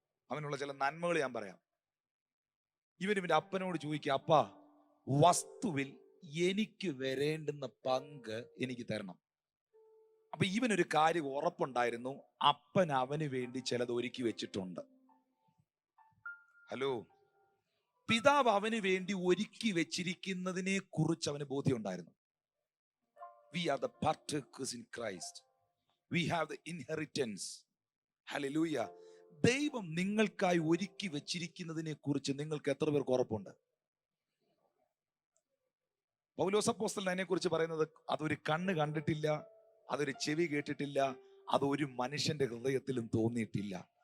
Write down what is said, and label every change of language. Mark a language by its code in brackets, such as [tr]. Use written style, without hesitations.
[ml] അവനുള്ള ചില നന്മകൾ ഞാൻ പറയാം. ഇവന്റെ അപ്പനോട് ചോദിക്കുക, അപ്പ, വസ്തുവിൽ എനിക്ക് വരേണ്ടുന്ന പങ്ക് എനിക്ക് തരണം. അപ്പൊ ഇവനൊരു കാര്യം ഉറപ്പുണ്ടായിരുന്നു, അപ്പൻ അവന് വേണ്ടി ചിലത് ഒരുക്കി വെച്ചിട്ടുണ്ട്. ഹലോ, പിതാവ് അവന് വേണ്ടി ഒരുക്കി വെച്ചിരിക്കുന്നതിനെ കുറിച്ച് അവന് ബോധ്യം ഉണ്ടായിരുന്നു. [en] We are the partakers in Christ. We have the inheritance. Hallelujah. [ml] ദൈവം നിങ്ങൾക്കായി ഒരുക്കി വെച്ചിരിക്കുന്നതിനെ കുറിച്ച് നിങ്ങൾക്ക് എത്ര പേർക്ക് ഉറപ്പുണ്ട്? പൗലോസ് അപ്പോസ്തലൻ അതിനെ കുറിച്ച് പറയുന്നത്, അതൊരു കണ്ണ് കണ്ടിട്ടില്ല, അതൊരു ചെവി കേട്ടിട്ടില്ല, അതൊരു മനുഷ്യന്റെ ഹൃദയത്തിലും തോന്നിയിട്ടില്ല.